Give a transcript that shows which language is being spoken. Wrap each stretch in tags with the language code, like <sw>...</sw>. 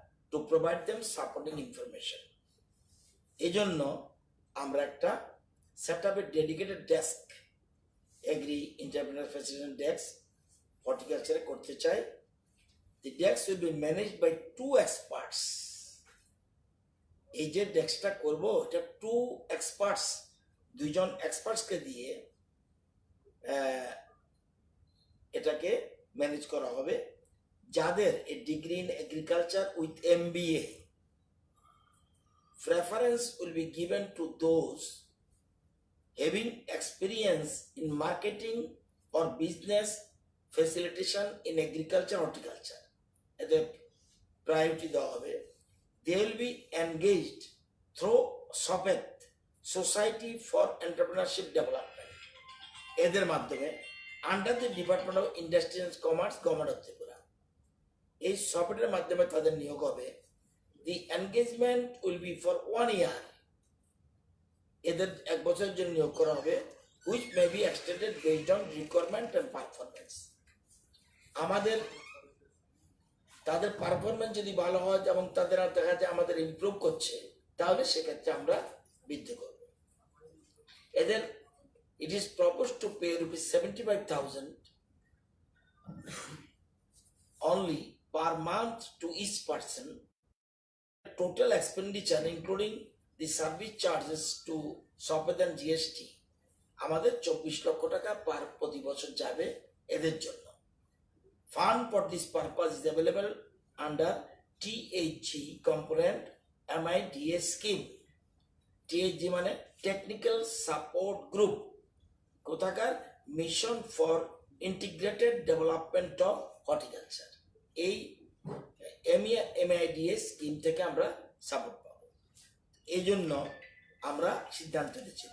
<en>to provide them supporting information.</en> <bn>এজন্য আমরা একটা</bn> <en>set up a dedicated desk, agri entrepreneur facilitation desk, horticulture</en> <bn>করতে চাই।</bn> <en>The desk will be managed by 2 experts.</en> <bn>এই যে ডেস্কটা করব, এটা</bn> <en>2 experts,</en> <bn>2 জন এক্সপার্টসকে দিয়ে এটাকে ম্যানেজ করা হবে, যাদের এ degree in agriculture with MBA.</bn> <en>Preference will be given to those having experience in marketing or business facilitation in agriculture, horticulture. The priority</en> <bn>দেওয়া হবে।</bn> <en>They will be engaged through SOPET, Society for Entrepreneurship Development.</en> <bn>এদের মাধ্যমে under the department of industry and commerce, government of Tripura, এই সপেটের মাধ্যমে তাদের নিয়োগ হবে।</bn> <en>The engagement will be for 1 year.</en> <bn>এদের 1 বছরের জন্য নিয়োগ করা হবে,</bn> <en>which may be extended based on requirement and performance.</en> <bn>আমাদের তাদের পারফরমেন্স যদি ভালো হয় এবং তাদের দেখা যায় আমাদের ইমপ্রুভ করছে, তাহলে সেক্ষেত্রে আমরা বৃদ্ধি করব। এদের</bn> <en>it is proposed to pay ₹75,000 only per month to each person. Total expenditure including the service charges to SOPET and GST</en> <bn>আমাদের 24 লক্ষ টাকা প্রতি বছর যাবে এদের জন্য।</bn> <en>Fund for this purpose is available under THG component MIDA scheme.</en> <bn>THG মানে technical support group, কোথাকার mission for integrated development of horticulture. এই MIDA স্কিম থেকে আমরা সাপোর্ট পাবো। এই জন্য আমরা সিদ্ধান্ত নিচ্ছি।</bn>